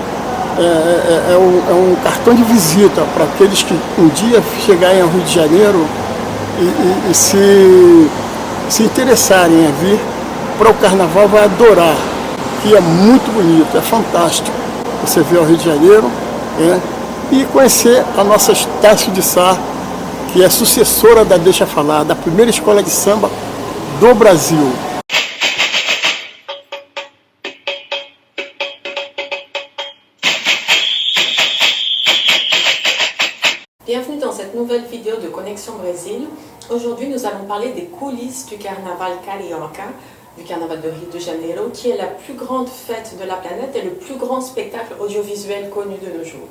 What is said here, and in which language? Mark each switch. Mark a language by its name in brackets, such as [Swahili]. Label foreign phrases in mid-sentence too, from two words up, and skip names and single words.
[Portuguese] É um cartão de visita para aqueles que um dia chegarem ao Rio de Janeiro e se interessarem a vir para o Carnaval, vai adorar, que é muito bonito, é fantástico. Você vir ao Rio de Janeiro e conhecer a nossa Estácio de Sá, que é sucessora da Deixa Falar, da primeira escola de samba do Brasil. [French] Bienvenue dans cette nouvelle vidéo de Connexion Brésil. Aujourd'hui, nous allons parler des coulisses du carnaval carioca, du carnaval de Rio de Janeiro, qui est la plus grande fête de la planète et le plus grand spectacle audiovisuel connu de nos jours.